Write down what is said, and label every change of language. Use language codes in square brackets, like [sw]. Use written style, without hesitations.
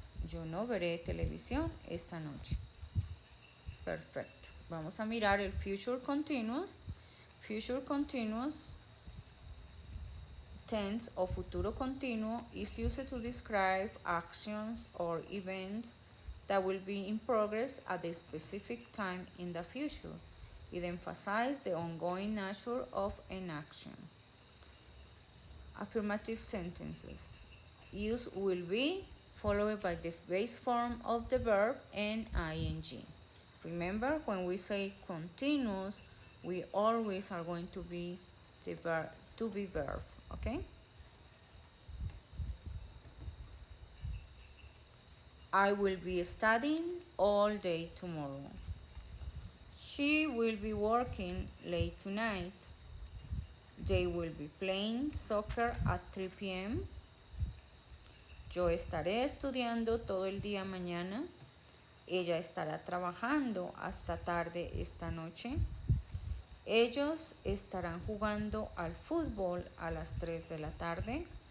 [es] Yo no veré televisión esta noche. Perfecto. Vamos a mirar el future continuous. [en] Future continuous tense [es] o futuro continuo [en] is used to describe actions or events that will be in progress at a specific time in the future. It emphasizes the ongoing nature of an action. Affirmative sentences. Use will be followed by the base form of the verb and ing. Remember, when we say continuous, we always are going to be the verb, to be verb, okay? I will be studying all day tomorrow. She will be working late tonight. They will be playing soccer at 3 p.m. [es] Yo estaré estudiando todo el día mañana. Ella estará trabajando hasta tarde esta noche. Ellos estarán jugando al fútbol a las 3 de la tarde.